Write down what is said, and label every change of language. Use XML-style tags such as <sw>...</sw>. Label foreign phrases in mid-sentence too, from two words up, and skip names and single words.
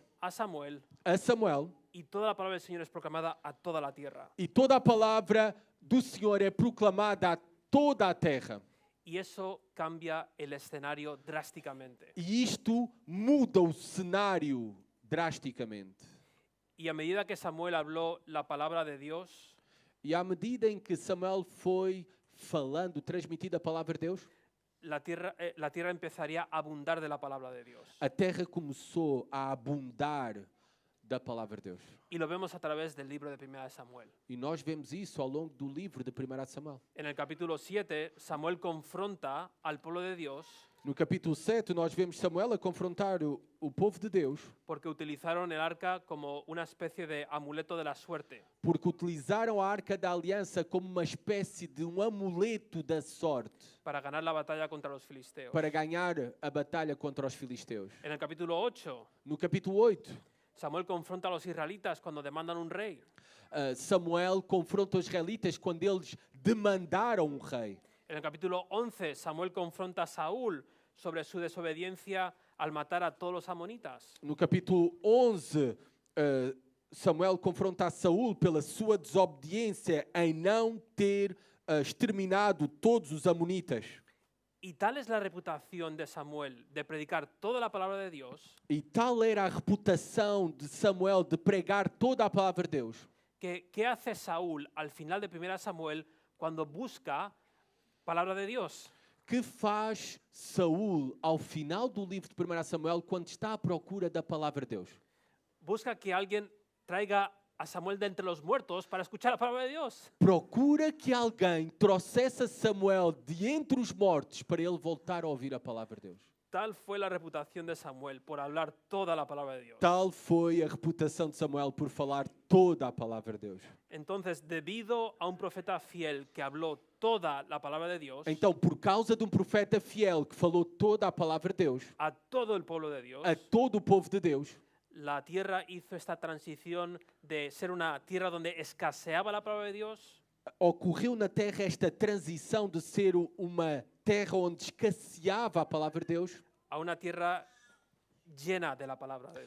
<es>a Samuel</es> <pt>a Samuel</pt> <es>y toda la palabra del Señor es proclamada a toda la tierra.</es> <pt>e toda a palavra do Senhor é proclamada a toda a terra.</pt> <es>Y eso cambia el escenario drásticamente.</es> <pt>E isto muda o cenário drasticamente.</pt> <es>Y a medida que Samuel habló la palabra de Dios,</es> <pt>E à medida em que Samuel foi falando, transmitindo a palavra de Deus,</pt> <es>la tierra empezaría a abundar de la palabra de Dios.</es> <pt>a terra começou a abundar da palavra de Deus.</pt> <es>Y lo vemos a través del libro de 1 de Samuel.</es> <pt>E nós vemos isso ao longo do livro de 1 Samuel.</pt> <es>En el capítulo 7, Samuel confronta al pueblo de Dios</es> <pt>No capítulo 7, nós vemos Samuel a confrontar o povo de Deus</pt> <es>porque utilizaron el arca como una especie de amuleto de la suerte.</es> <pt>porque utilizaram a Arca da Aliança como uma espécie de amuleto da sorte</pt> <es>Para ganar la batalla contra los filisteos.</es> <pt>para ganhar a batalha contra os filisteus.</pt> <es>En el capítulo 8,</es> <pt>No capítulo 8,</pt> <es>Samuel confronta a los israelitas cuando demandan un rey.</es> <pt>Samuel confronta os israelitas quando eles demandaram um rei.</pt> <es>En el capítulo 11, Samuel confronta a Saúl sobre su desobediencia al matar a todos los amonitas.</es> <pt>No capítulo 11, Samuel confronta a Saúl pela sua desobediência em não ter exterminado todos os amonitas.</pt> <es>Y tal es la reputación de Samuel de predicar toda la palabra de Dios,</es> <pt>E tal era a reputação de Samuel de pregar toda a palavra de Deus.</pt> <es>que ¿qué hace Saúl al final de 1 Samuel cuando busca palabra de Dios?</es> <pt>Que faz Saúl ao final do livro de 1 Samuel quando está à procura da palavra de Deus?</pt> <es>Busca que alguien traiga a Samuel de entre los muertos para escuchar la palabra de Dios.</es> <pt>Procura que alguém trouxesse a Samuel de entre os mortos para ele voltar a ouvir a palavra de Deus.</pt> <es>Tal fue la reputación de Samuel por hablar toda la palabra de Dios.</es> <pt>Tal foi a reputação de Samuel por falar toda a palavra de Deus.</pt> <es>Entonces, debido a un profeta fiel que habló toda la palabra de Dios</es> <pt>Então, por causa de um profeta fiel que falou toda a palavra de Deus,</pt> <es>a todo el pueblo de Dios,</es> <pt>a todo o povo de Deus,</pt> <es>la tierra hizo esta transición de ser una tierra donde escaseaba la palabra de Dios</es> <pt>ocorreu na terra esta transição de ser uma terra onde escasseava a palavra de Deus</pt> <es>a una tierra llena de la palabra de</es>